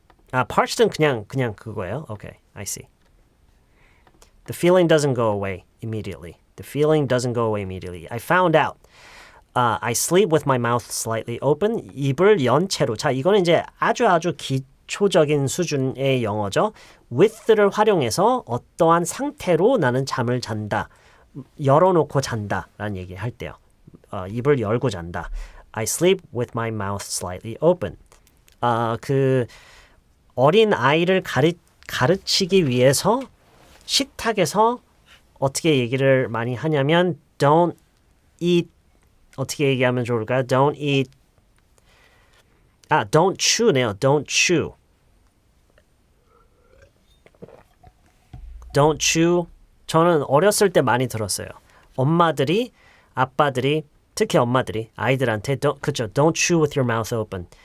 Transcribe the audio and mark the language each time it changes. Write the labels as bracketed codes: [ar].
[ko] parched는 그냥 그거예요. [en] Okay, I see. The feeling doesn't go away immediately. The feeling doesn't go away immediately. I found out. I sleep with my mouth slightly open. [ko] 입을 연 채로. 자, 이거는 이제 아주 기초적인 수준의 영어죠. with를 활용해서 어떠한 상태로 나는 잠을 잔다. 열어놓고 잔다라는 얘기를 할 때요. 입을 열고 잔다. [en] I sleep with my mouth slightly open. [ko] 그 어린 아이를 가르치기 위해서 식탁에서 어떻게 얘기를 많이 하냐면 [en] don't eat [ko] 어떻게 얘기하면 좋을까요? [en] Don't eat don't chew네요. Don't chew. Don't chew. [ko] 저는 어렸을 때 많이 들었어요. 엄마들이, 아빠들이, 특히 엄마들이 아이들한테 [en] don't chew with your mouth open.